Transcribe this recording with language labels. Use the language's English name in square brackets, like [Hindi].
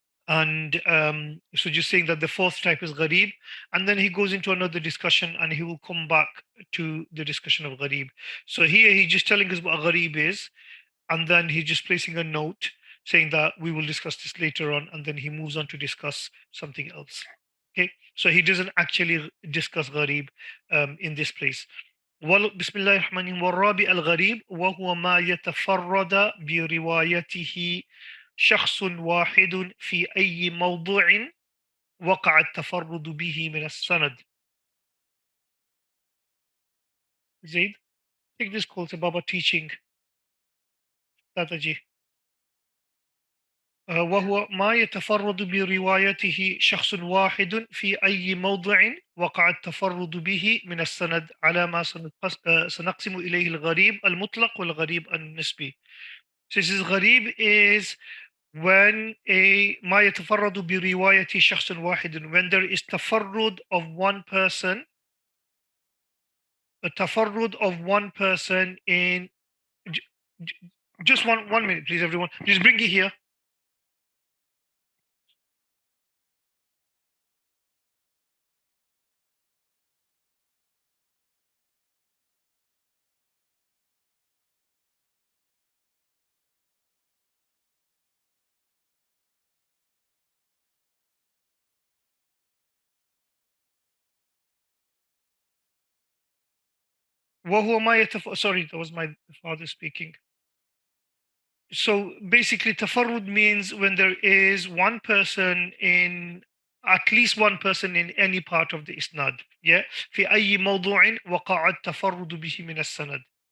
[English] And so just saying that the fourth type is gharib, and then he goes into another discussion and he will come back to the discussion of gharib. So here he's just telling us what a gharib is, and then he's just placing a note saying that we will discuss this later on, and then he moves on to discuss something else. Okay, so he doesn't actually discuss gharib in this place. [Arabic] بسم الله الرحمن الرحيم والرابع الغريب وهو ما يتفرد بروايته شخص واحد في أي موضوع وقع التفرد به من السند. [English] Zaid, take this call to Baba teaching strategy. [Arabic] وهو ما يتفرد بروايته شخص واحد في أي موضع وقع التفرد به من السند على ما سنقسم إليه الغريب المطلق والغريب النسبي. [English] So this غريب is when [Arabic] ما يتفرد برواية شخص واحد, [English] when there is تفرد of one person, a tafarrud of one person in just one minute, please, everyone. Just bring it here. [Arabic] وهو ما [English] sorry, that was my father speaking. So basically, tafarrud means when there is one person in, at least one person in any part of the isnad. Yeah. [Arabic] في أي موضوع وقع التفرد به من السند.